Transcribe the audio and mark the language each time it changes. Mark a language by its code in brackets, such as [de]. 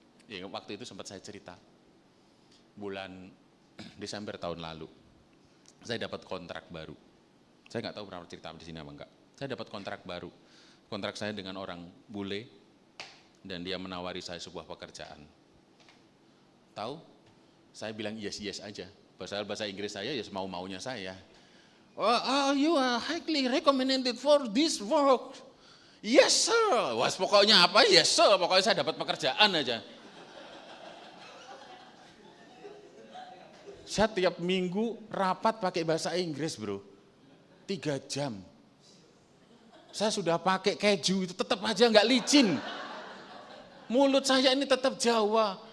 [id] Ya, waktu itu sempat saya cerita. Bulan Desember tahun lalu, saya dapat kontrak baru. Saya nggak tahu pernah cerita di sini apa enggak. Saya dapat kontrak baru. Kontrak saya dengan orang bule, dan dia menawari saya sebuah pekerjaan. Tahu? Saya bilang yes aja. Bahasa Inggris saya ya mau-maunya saya. [en] Oh, you are highly recommended for this work. Yes sir. [id] Wah, pokoknya apa? [en] Yes sir. [id] Pokoknya saya dapat pekerjaan aja. Saya tiap minggu rapat pakai bahasa Inggris bro, 3 jam. Saya sudah pakai keju itu tetap aja nggak licin. Mulut saya ini tetap Jawa.